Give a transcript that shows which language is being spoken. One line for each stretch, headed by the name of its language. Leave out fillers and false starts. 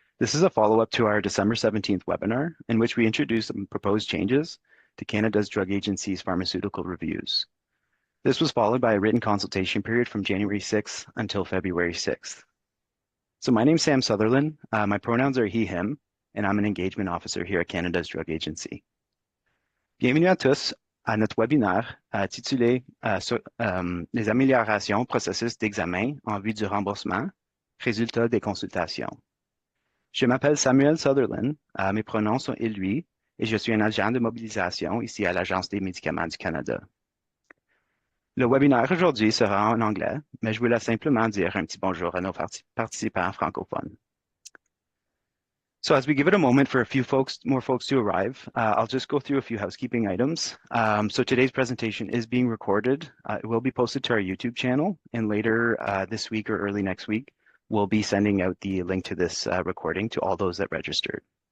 English: This is a follow-up to our December 17th webinar in which we introduced some proposed changes to Canada's Drug Agency's Pharmaceutical Reviews. This was followed by a written consultation period from January 6th until February 6th. So my name's Sam Sutherland, my pronouns are he, him, and I'm an engagement officer here at Canada's Drug Agency.
French: Bienvenue à tous à notre webinaire intitulé Les améliorations processus d'examen en vue du remboursement, résultats des consultations. Je m'appelle Samuel Sutherland, mes pronoms sont il, lui, et je suis un agent de mobilisation ici à l'Agence des médicaments du Canada. Le webinaire aujourd'hui sera en anglais, mais je voulais simplement dire un petit bonjour à nos participants francophones.
English: So as we give it a moment for more folks to arrive, I'll just go through a few housekeeping items. So today's presentation is being recorded. It will be posted to our YouTube channel, and later this week or early next week, we'll be sending out the link to this recording to all those that registered.